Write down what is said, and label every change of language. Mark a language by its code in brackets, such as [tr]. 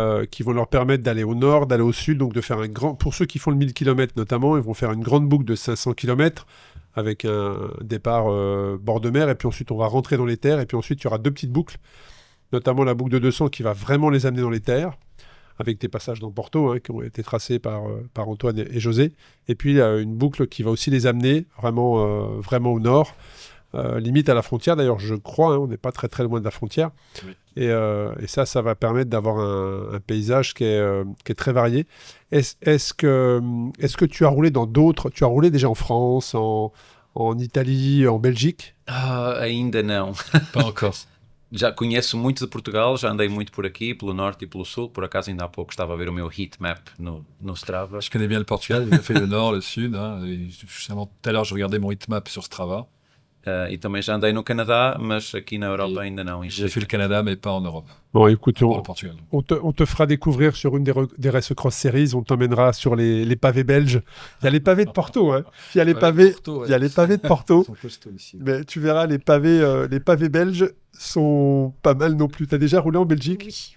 [fr] Qui vont leur permettre d'aller au nord, d'aller au sud, donc de faire pour ceux qui font le 1000 km notamment, ils vont faire une grande boucle de 500 km avec un départ bord de mer, et puis ensuite on va rentrer dans les terres, et puis ensuite il y aura 2 petites boucles, notamment la boucle de 200 qui va vraiment les amener dans les terres, avec des passages dans Porto, hein, qui ont été tracés par Antoine et José, et puis une boucle qui va aussi les amener vraiment au nord, limite à la frontière d'ailleurs, je crois, hein, on n'est pas très très loin de la frontière. Oui. Et ça va permettre d'avoir un paysage qui est très varié. Est-ce que tu as roulé dans d'autres... Tu as roulé déjà en France, en Italie, en Belgique? [pt] Ainda não. [fr] Pas encore. [pt] Já conheço muito de Portugal, já andei muito por aqui, pelo norte e pelo sul. Por acaso, ainda há pouco estava a ver o meu heat map no Strava. [fr] Je connais bien le Portugal, j'ai fait le nord, le sud. Hein, et justement, tout à l'heure, je regardais mon heat map sur Strava. [pt] E também já andei no Canadá, mas aqui na Europa ainda não. [fr] J'ai fait le Canada, mais pas en Europe. Bon, écoute, on te fera découvrir sur une des Race Cross Series, on t'emmènera sur les pavés belges. Il y a les pavés de Porto, hein. Il y a les pavés de Porto. Ils sont costauds ici. Mais tu verras, les pavés belges sont pas mal non plus. Tu as déjà roulé en Belgique?